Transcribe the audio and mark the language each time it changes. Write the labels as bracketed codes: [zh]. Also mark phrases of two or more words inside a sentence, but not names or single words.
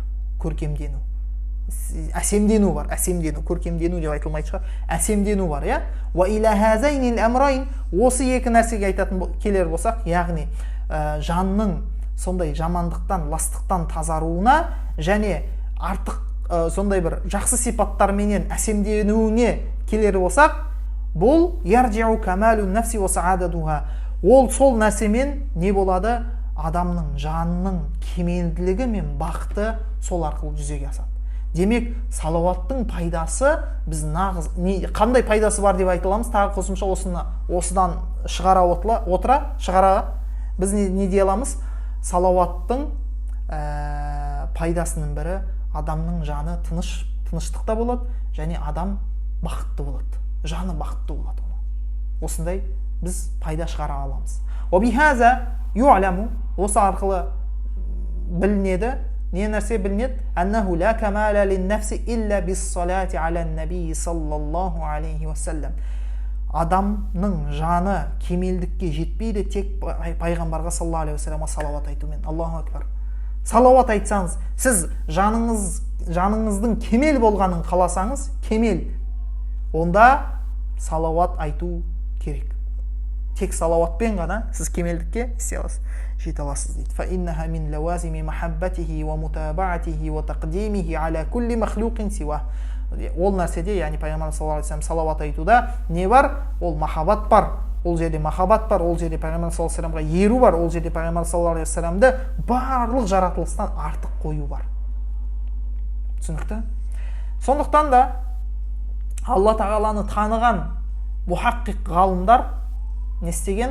[kk] Көркемдену, әсемдену бар, көркемдену деп айтылмайды шығар, әсемдену бар, [ar] وإلى هذين الأمرين, [kk] осы екі нәрсеге айтатын келер болсақ, яғни жанның сондай жамандықтан, ластықтан тазаруына және артық сондай бір жақсы сипаттарменен әсемденуіне келер болсақ, бұл [ar] يرجع كمال النفس وسعادتها. [kk] Ол сол нәрсемен не болады? Адамның жанының кемелділігі мен бақыты сол арқылы жүзеге асады. Демек, салауаттың пайдасы біз нағыз қандай пайдасы бар деп айта аламыз? Тағы қосымша осыдан шығара біз не дей аламыз? Салауаттың пайдасының бірі адамның жаны тыныштықта болады, және адам бақытты болады. Жаны бақытты болады. Осындай біз пайда шығара аламыз. [ar] وبهذا يعلم, [kk] осы арқылы білінеді, не нәрсе білінеді? [ar] أنه لا كمال للنفس إلا بالصلاة على النبي صلى الله عليه وسلم. [kk] Адамның жаны кемелдікке жетпейді тек пайғамбарға [ar] صلى الله عليه وسلم [kk] салауат айтумен. [ar] الله أكبر. [kk] Салауат айтсаңыз, сіз жаныңыздың кемел болғанын қаласаңыз, кемел, онда салауат айту керек. Тек салауатпен ғана сіз кемелдікке жете аласыз дейді. [ar] فإنها من لوازم محبته ومتابعته وتقديمه على كل مخلوق سوى. [kk] Ол нәрседе, яғни пайғамбар [ar] صلى الله عليه وسلم [kk] салауат айтуда не бар? Ол махаббат бар. Ол жерде махаббат бар, ол жерде пайғамбар [ar] صلى الله عليه وسلم [kk] еру бар, ол жерде пайғамбар [ar] صلى الله عليه وسلم [kk] барлық жаратылыстан артық қою бар. Түсінікті? Сондықтан да Алла тағаланы таныған мұхаққиқ ғалымдар не істеген?